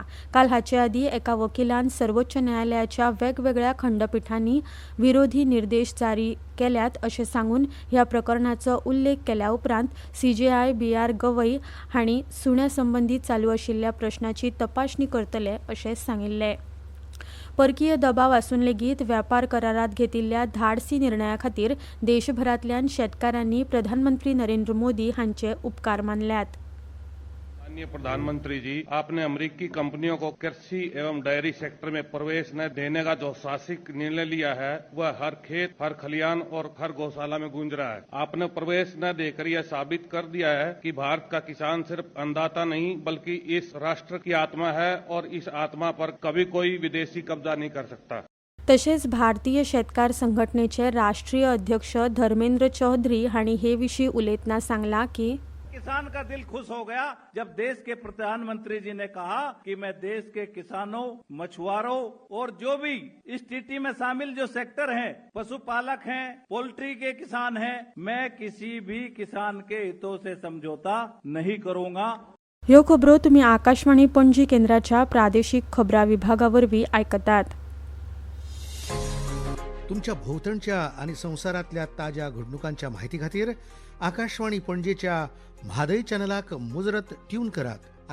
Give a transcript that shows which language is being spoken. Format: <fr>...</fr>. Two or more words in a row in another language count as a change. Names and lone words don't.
<kok>काल हाचे आदीं एका वकिलान सर्वोच्च न्यायालयाच्या वेगवेगळ्या खंडपीठांनी विरोधी निर्देश जारी केल्यात अशें सांगून ह्या प्रकरणाचो उल्लेख केल्या उपरांत CJI BR गवई हांणी सुण्या संबंधी चालू आशिल्ल्या प्रश्नाची तपासणी करतले अशें सांगिल्लें. परकीय दबाव आसून लेगीत वेपार करारात घेतिल्ल्या धाडसी निर्णया खातीर देशभरांतल्यान शेतकारांनी प्रधानमंत्री नरेंद्र मोदी हांचे उपकार मानल्यात.</kok> <hi>माननीय प्रधानमंत्री जी, आपने अमेरिकी कंपनियों को कृषि एवं डेयरी सेक्टर में प्रवेश न देने का जो साहसिक निर्णय लिया है, वह हर खेत, हर खलियान और हर गौशाला में गूंज रहा है. आपने प्रवेश न देकर यह साबित कर दिया है कि भारत का किसान सिर्फ अन्नदाता नहीं बल्कि इस राष्ट्र की आत्मा है और इस आत्मा पर कभी कोई विदेशी कब्जा नहीं कर सकता.</hi> <kok>तशेंच भारतीय शेतकार संघटनेचे राष्ट्रीय अध्यक्ष धर्मेंद्र चौधरी हांणी हे विशीं उलयतना सांगला की</kok> <hi>किसान का दिल खुश हो गया जब देश के प्रधानमंत्री जी ने कहा कि मैं देश के किसानों, मछुआरों और जो भी इस टीटी में शामिल जो सेक्टर हैं, पशुपालक हैं, पोल्ट्री के किसान हैं, मैं किसी भी किसान के हितों से समझौता नहीं करूंगा.</hi> <kok>ह्यो खबरो तुम्ही आकाशवाणी पणजी केंद्राच्या प्रादेशीक खबरां विभागा वरवीं आयकतात. तुमच्या भोवतणच्या आणि संवसारातल्या ताज्या घडणुकांच्या माहिती खातीर आकाशवाणी पणजेच्या म्हादय चॅनलाक मुजरत ट्यून करात.</kok>